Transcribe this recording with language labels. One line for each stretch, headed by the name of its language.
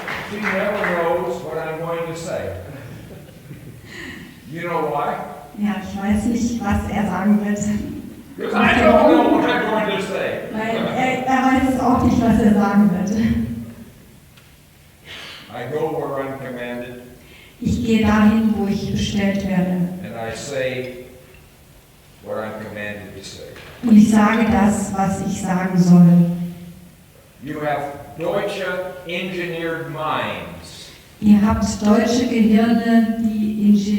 English: She never knows what I'm going to say. You know why?
German: Ja, ich weiß nicht, was er sagen wird.
English: Because I don't know what I'm going to say.
German: Weil er weiß auch nicht, was er sagen wird.
English: I go where I'm commanded,
German: Ich gehe dahin, wo ich bestellt werde.
English: and I say what I'm commanded to say.
German: Und ich sage das, was ich sagen soll.
English: You have deutsche engineered minds,
German: Ihr habt deutsche Gehirne, die